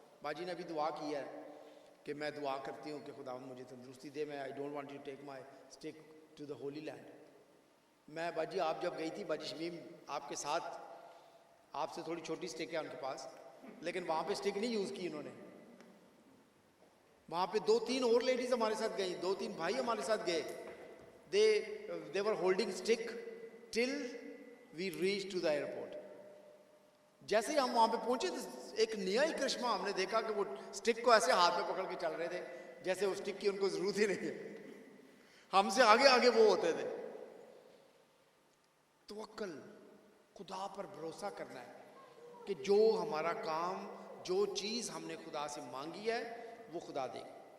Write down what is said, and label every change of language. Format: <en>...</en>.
<hi>बाजी ने भी दुआ की है कि मैं दुआ करती हूँ कि खुदा मुझे तंदुरुस्ती दे, मैं</hi> <en>I don't want to take my stick to the holy land.</en> <hi>मैं बाजी, आप जब गई थी, बाजी शमीम आपके साथ, आपसे थोड़ी छोटी स्टिक है उनके पास, लेकिन वहाँ पे स्टिक नहीं यूज़ की उन्होंने। वहाँ पे 2-3 और लेडीज़ हमारे साथ गई, 2-3 भाई हमारे साथ गए।</hi> <en>they were holding stick till we reached to the airport.</en> <hi>जैसे ही हम वहाँ पे पहुँचे तो एक नया ही करिश्मा हमने देखा कि वो स्टिक को ऐसे हाथ में पकड़ के चल रहे थे जैसे उस स्टिक की उनको ज़रूरत ही नहीं है, हमसे आगे आगे वो होते थे। तवक्कल, खुदा पर भरोसा करना है कि जो हमारा काम, जो चीज़ हमने खुदा से मांगी है वो खुदा देगा।</hi>